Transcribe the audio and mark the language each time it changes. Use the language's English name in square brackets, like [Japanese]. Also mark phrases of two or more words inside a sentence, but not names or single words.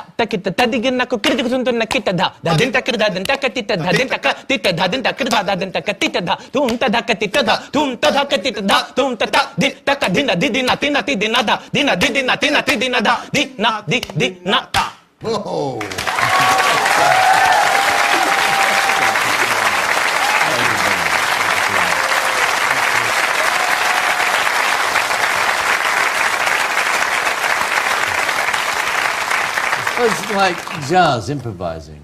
[English] takita, tadigin ako kirti sunto na kita da. Dadin takita, dadin takatita, dadin takatita, dadin takita, dadin takatita da. Tunta da katita da, tunta da katita da, tunta ta di takadina didina tina tidina da, dina didina tina tidina da, dina di na ta. Oh. It's like jazz improvising.